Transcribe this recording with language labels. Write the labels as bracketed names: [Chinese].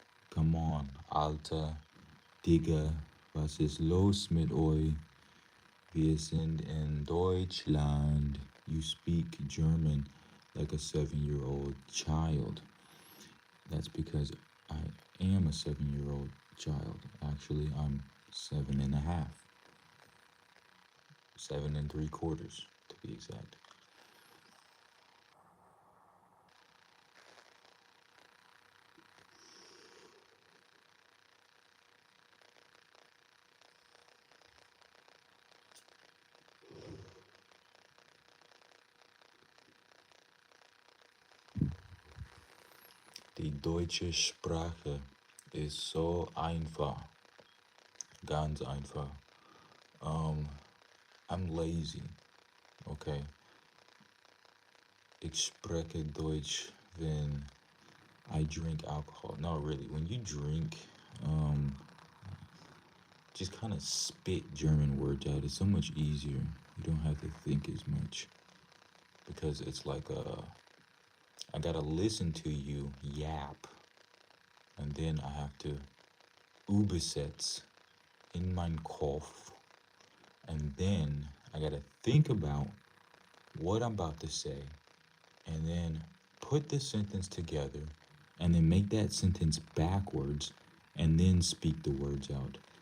[German] Come on, Alter, Digga, was ist los mit euch? Wir sind in Deutschland. [English] You speak German like a 7-year-old child. That's because I am a 7-year-old child. Actually, I'm 7 and a half. 7 3/4 to be exact. [German] Die deutsche Sprache ist so einfach, ganz einfach. [English] I'm lazy, okay? [German] Ich spreche Deutsch [English] when I drink alcohol. No, really, when you drink, just kind of spit German words out. It's so much easier. You don't have to think as much because it's like I gotta listen to you yap, and then I have to [German] übersetz in mein Kopf, [English] and then I gotta think about what I'm about to say, and then put the sentence together, and then make that sentence backwards, and then speak the words out.